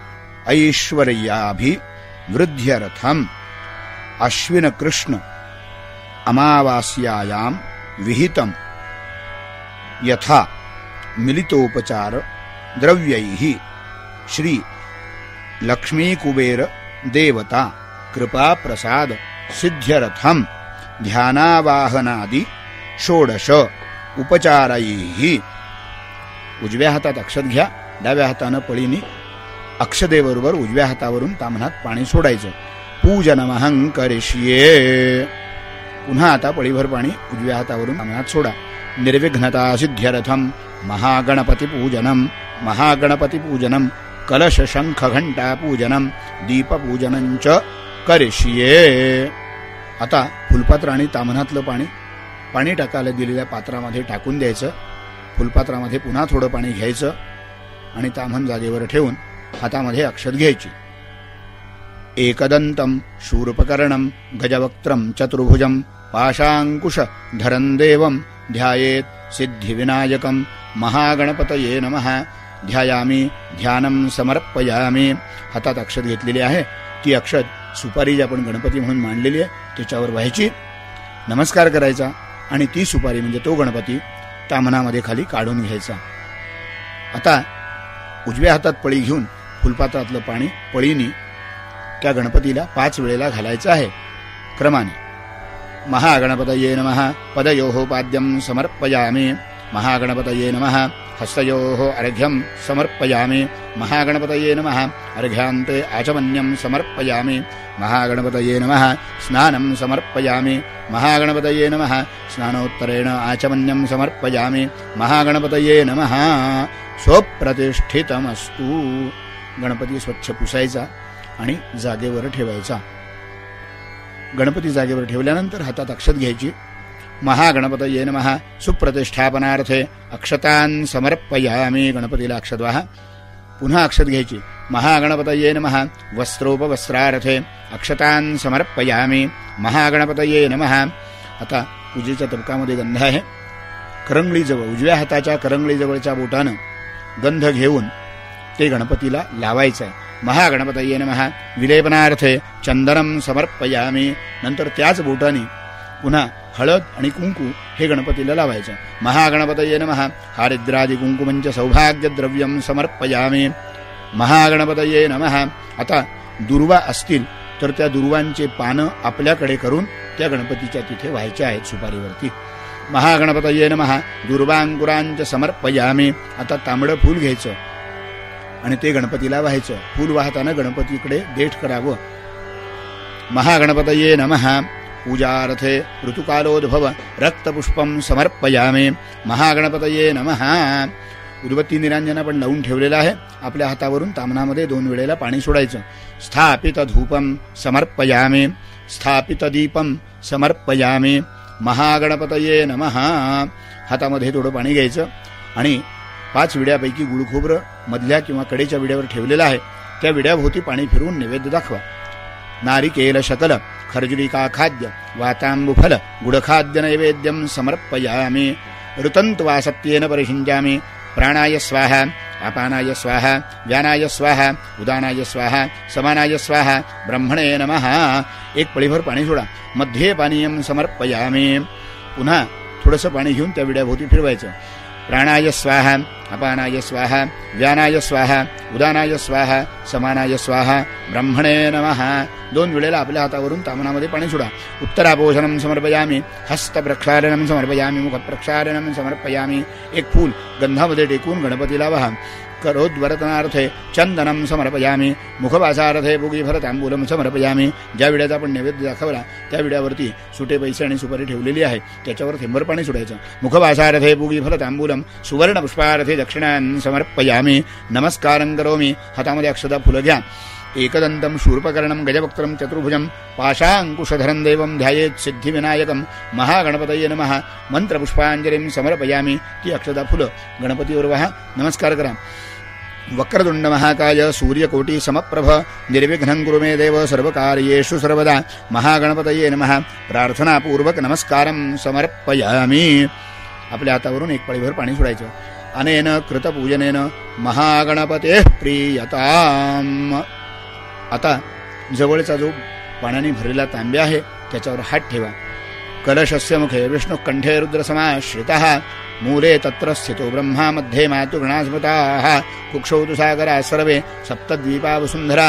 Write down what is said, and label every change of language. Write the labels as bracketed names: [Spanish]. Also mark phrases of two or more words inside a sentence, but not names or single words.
[Sanskrit] ऐश्वर्याभिवृद्ध्यर्थम् अश्विन कृष्ण अमावास्यायां विहितं यथा मिलितोपचार द्रव्यैः श्री लक्ष्मी कुबेर देवता कृपा प्रसाद सिद्ध्यर्थं ध्यानावाहनादि षोडश उपचारैः। [Marathi] उजव्या हातात अक्षत घ्या, डाव्या हातानं पळीने अक्षदेबरोबर उजव्या हातावरून ताम्हणात पाणी सोडायचं। [Sanskrit] पूजनमहं करिष्ये। [Marathi] पुन्हा आता पळीभर पाणी उजव्या हातावरून ताम्हणात सोडा। [Sanskrit] निर्विघ्नता सिद्ध्यर्थं महागणपतिपूजनं महागणपतिपूजनं कलश शंख घंटा पूजनं दीपपूजनं च करिष्ये। [Marathi] आता फुलपात्र आणि ताम्हणातलं पाणी टाकायला दिलेल्या पात्रामध्ये टाकून द्यायचं। फुलपात्रामध्ये पुन्हा थोडं पाणी घ्यायचं आणि ताम्हण जागेवर ठेवून हातामध्ये अक्षत घ्यायची। [Sanskrit] एकदंतं शूर्पकर्णं गजवक्त्रं चतुर्भुजं पाशांकुश धरं देवं ध्यायेत् सिद्धिविनायकं महागणपतये नमः। ध्यायामी ध्यानं समर्पयामी। [Marathi] हातात अक्षत घेतलेली आहे, ती अक्षत सुपारी जी आपण गणपती म्हणून मांडलेली आहे त्याच्यावर व्हायची, नमस्कार करायचा आणि ती सुपारी म्हणजे तो गणपती ताम्हणामध्ये खाली काढून घ्यायचा। आता उजव्या हातात पळी घेऊन फुलपात्रातलं पाणी पळीने त्या गणपतीला 5 वेळेला घालायचं आहे क्रमाने। [Sanskrit] महागणपतये नमः पदयोः पाद्यं समर्पयामि। महागणपतये नमः हस्तयोः अर्घ्यं समर्पयामि। महागणपतये नमः अर्घ्यान्ते आचमन्यं समर्पयामि। महागणपतये नमः स्नानं समर्पयामि। महागणपतये नमः स्नानोत्तरेण आचमन्यं समर्पयामि। महागणपतये नमः स्वप्रतिष्ठितमस्तु। [Marathi] गणपती स्वच्छ पुसायचा आणि जागेवर ठेवायचा। गणपती जागेवर ठेवल्यानंतर हातात अक्षत घ्यायची। [Sanskrit] महागणपतये नमः सुप्रतिष्ठापनार्थे अक्षतान् समर्पयामि। [Marathi] गणपतीला अक्षत वाहा, पुन्हा अक्षत घ्यायची। [Sanskrit] महागणपतये नमः वस्त्रोपवस्त्रार्थे अक्षतान् समर्पयामि। महागणपतये नमः [Marathi] आता पूजेच्या तबकामध्ये गंध आहे. करंगळीजवळ, उजव्या हाताच्या करंगळीजवळच्या बोटानं गंध घेऊन ते गणपतीला लावायचं आहे. [Sanskrit] महागणपतये नमः विलेपनार्थे चंदनम समर्पयामी. [Marathi] नंतर त्याच बोटाने पुन्हा हळद आणि कुंकू हे गणपतीला लावायचं. [Sanskrit] महागणपतये नमः हारिद्रादि कुंकुमंच सौभाग्य द्रव्यम समर्पयामी. महागणपतये नमः. [Marathi] आता दुर्वा असतील तर त्या दुर्वांचे पानं आपल्याकडे करून त्या गणपतीच्या तिथे व्हायच्या आहेत सुपारीवरती. [Sanskrit] महागणपतये नमः दुर्वांकुरांच समर्पयामी. [Marathi] आता तांबडं फूल घ्यायचं आणि ते गणपतीला व्हायचं. फूल वाहताना गणपतीकडे देठ करावं. [Sanskrit] महागणपतये नमः पूजार्थे ऋतुकालोद्भव रक्तपुष्पम समर्पयामी. महागणपतये नमः. [Marathi] उदबत्ती निरांजन आपण लावून ठेवलेला आहे. आपल्या हातावरून तामनामध्ये 2 वेळेला पाणी सोडायचं. [Sanskrit] स्थापित धूपम समर्पयामी. स्थापित दीपम समर्पयामी. महागणपतये नमः. [Marathi] हातामध्ये थोडं पाणी घ्यायचं आणि 5 विड्यापैकी गुळ खोबरं मधल्या किंवा कडेच्या विड्यावर ठेवलेलं आहे. त्या विड्याभोवती पाणी फिरवून नैवेद्य दाखवा. [Sanskrit] नारिकेल शकल खर्जुरिका खाद्य वातांबुफल गुडखाद्य नैवेद्यम समर्पयामी. ऋतंत्वा सत्येन परिषिंचामी. प्राणाय स्वाहा अपानाय स्वाहा व्यानाय स्वाहा उदानाय स्वाहा समानाय स्वाहा ब्रह्मणे नमः. [Marathi] एक पळीभर पाणी सोडा. [Sanskrit] मध्ये पानीयम समर्पयामी. [Marathi] पुन्हा थोडंसं पाणी घेऊन त्या विड्याभोवती फिरवायचं. [Sanskrit] प्राणाय स्वाहा अपानाय स्वाहा व्यानाय स्वाहा उदानाय स्वाहा समानाय स्वाहा ब्रह्मणे नमः. [Marathi] 2 वेळेला आपल्या हातावरून तामनामध्ये पाणी सोडा. [Sanskrit] उत्तरापोषणम समर्पयामी. हस्तप्रक्षालनम समर्पयामी. मुखप्रक्षालनम समर्पयामी. [Marathi] एक फूल गंधामध्ये टेकून गणपतीला वहा. [Sanskrit] करोद्वरतनार्थे चंदनम समर्पयामी. मुखवासार्थे बुगीभर तांबूलम समर्पयामी. [Marathi] ज्या विड्याचा आपण नैवेद्य दाखवला त्या विड्यावरती सुटे पैसे आणि सुपारी ठेवलेली आहे. त्याच्यावर थेंबर पाणी सोडायचं. [Sanskrit] मुखवासार्थे बुगीभर तांबूलम सुवर्ण पुष्पार्थे दक्षिणान समर्पयामी. नमस्कारं करोमी. [Marathi] हातामध्ये अक्षता फुलं घ्या. [Sanskrit] एकदंतम शूर्पकर्णम गजवक्त्रम चतुर्भुजम पाशांकुशधरं देवं ध्यायेत् सिद्धिविनायकं. महागणपतये नमः. मंत्रपुष्पांजलिं समर्पयामी. [Marathi] ती अक्षता फुलं गणपतीवर वहा. नमस्कार करा. [Sanskrit] वक्रतुंड महाकाय सूर्यकोटी समप्रभ निर्विघ्नं कुरु मे देव सर्वकार्येषु सर्वदा. महागणपतये नमः. प्रार्थनापूर्वक नमस्कारं समर्पयामी. [Marathi] आपल्या हातावरून एक पळीभर पाणी सोडायचं. [Sanskrit] अनेन कृतपूजनेन महागणपते प्रियताम. [Marathi] आता जवळचा जो पाण्याने भरलेला तांब्या आहे त्याच्यावर हात ठेवा. [Sanskrit] कलशस्य मुखे विष्णु कंठे रुद्रसमाश्रितः. मूले तत्र स्थितो ब्रह्मा मध्ये मातुगणास्मृताः. कुक्षौ तु सागरा सर्वे सप्तद्वीपा वसुन्धरा.